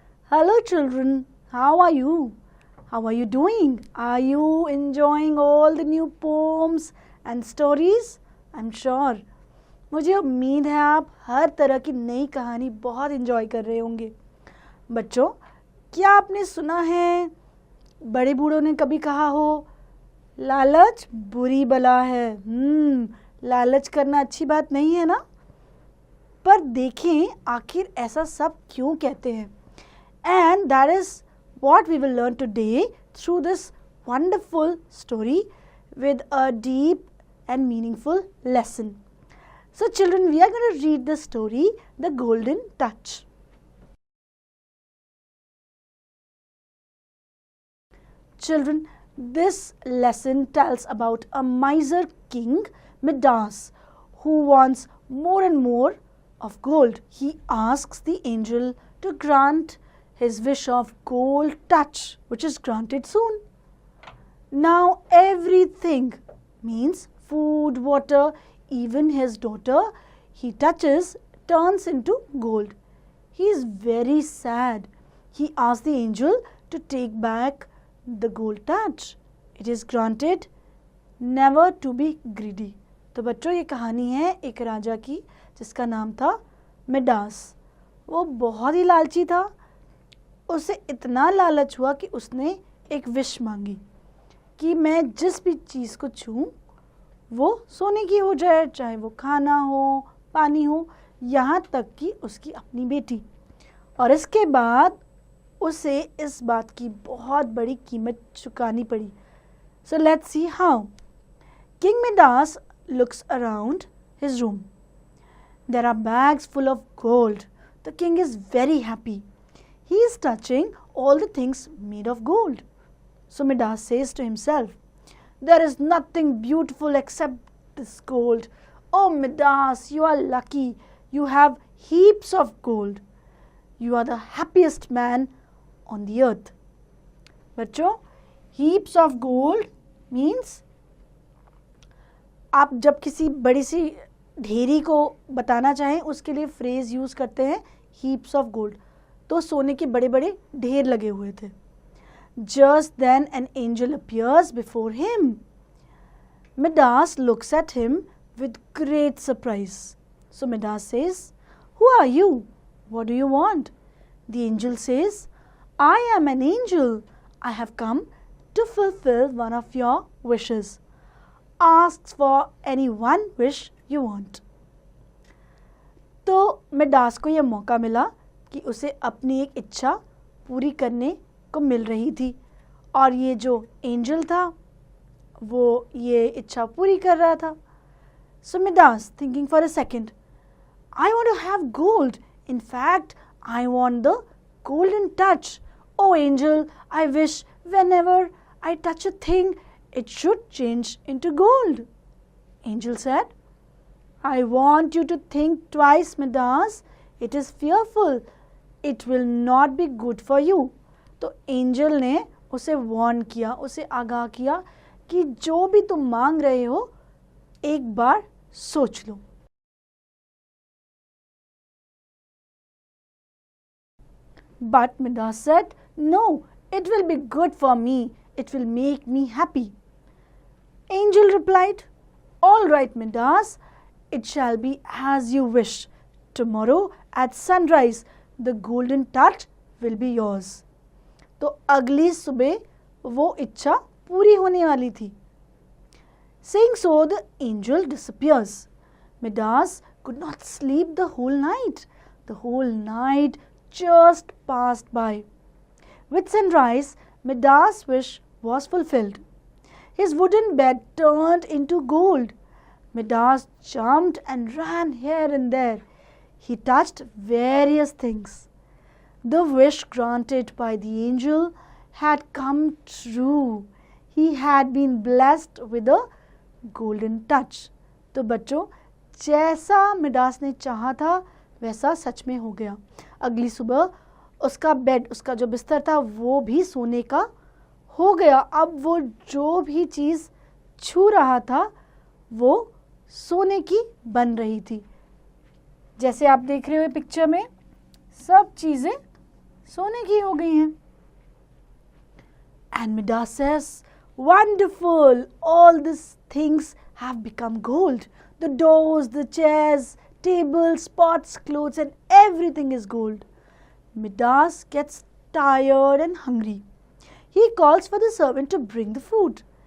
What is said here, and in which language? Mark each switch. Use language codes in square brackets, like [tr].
[en] Hello children, how are you? How are you doing? Are you enjoying all the new poems and stories? I'm sure. [hi] मुझे उम्मीद है आप हर तरह की नई कहानी बहुत एंजॉय कर रहे होंगे। बच्चों, क्या आपने सुना है बड़े बूढ़ों ने कभी कहा हो लालच बुरी बला है। लालच करना अच्छी बात नहीं है ना। पर देखें आखिर ऐसा सब क्यों कहते हैं। [en] And that is what we will learn today through this wonderful story with a deep and meaningful lesson. So children, we are going to read the story, The Golden Touch. Children, this lesson tells about a miser king, Midas, who wants more and more of gold. He asks the angel to grant his wish of gold touch, which is granted soon. Now everything means food, water, even his daughter he touches turns into gold. He is very sad. He asks the angel to take back the gold touch. It is granted, never to be greedy. [hi] तो बच्चों ये कहानी है एक राजा की जिसका नाम था मिडास। वो बहुत ही लालची था। उसे इतना लालच हुआ कि उसने एक विश मांगी कि मैं जिस भी चीज़ को छूऊं वो सोने की हो जाए, चाहे वो खाना हो, पानी हो, यहाँ तक कि उसकी अपनी बेटी। और इसके बाद उसे इस बात की बहुत बड़ी कीमत चुकानी पड़ी। [en] So let's see how. King Midas looks around his room. There are bags full of gold. The king is very happy. He is touching all the things made of gold. So Midas says to himself, there is nothing beautiful except this gold. Oh Midas, you are lucky. You have heaps of gold. You are the happiest man on the earth. [hi] बच्चों, [en] heaps of gold means [hi] आप जब किसी बड़ी सी ढेरी को बताना चाहें उसके लिए फ्रेज यूज करते हैं [en] heaps of gold. [hi] तो सोने के बड़े बड़े ढेर लगे हुए थे. [en] Just then an angel appears before him. Midas looks at him with great surprise. So Midas says, who are you? What do you want? The angel says, I am an angel. I have come to fulfill one of your wishes. Ask for any one wish you want. [hi] तो Midas को यह मौका मिला कि उसे अपनी एक इच्छा पूरी करने को मिल रही थी और ये जो एंजल था वो ये इच्छा पूरी कर रहा था. [en] So Midas thinking for a second, I want to have gold. In fact I want the golden touch. Oh angel, I wish whenever I touch a thing it should change into gold. Angel said, I want you to think twice, Midas. It is fearful. It will not be good for you. [hi] तो angel ने उसे warn किया, उसे आगाह किया कि जो भी तुम मांग रहे हो एक बार सोच लो. [en] But Midas said, no, it will be good for me. It will make me happy. Angel replied, all right, Midas. It shall be as you wish. Tomorrow at sunrise, the golden touch will be yours. [hi] तो अगली सुबह वो इच्छा पूरी होने वाली थी. [en] Saying so, the angel disappears. Midas could not sleep the whole night. The whole night just passed by. With sunrise, Midas' wish was fulfilled. His wooden bed turned into gold. Midas jumped and ran here and there. He touched various things. The wish granted by the angel had come true. He had been blessed with a golden touch. [hi] तो बच्चों, जैसा Midas ने चाहा था वैसा सच में हो गया. अगली सुबह उसका बेड, उसका जो बिस्तर था वो भी सोने का हो गया. अब वो जो भी चीज़ छू रहा था वो सोने की बन रही थी. जैसे आप देख रहे हो पिक्चर में सब चीज़ें सोने की हो गई हैं। [en] And Midas says, wonderful, all these things have become gold. The doors, the chairs, tables, pots, clothes, and everything is gold. Midas gets tired and hungry. He calls for the servant to bring the food.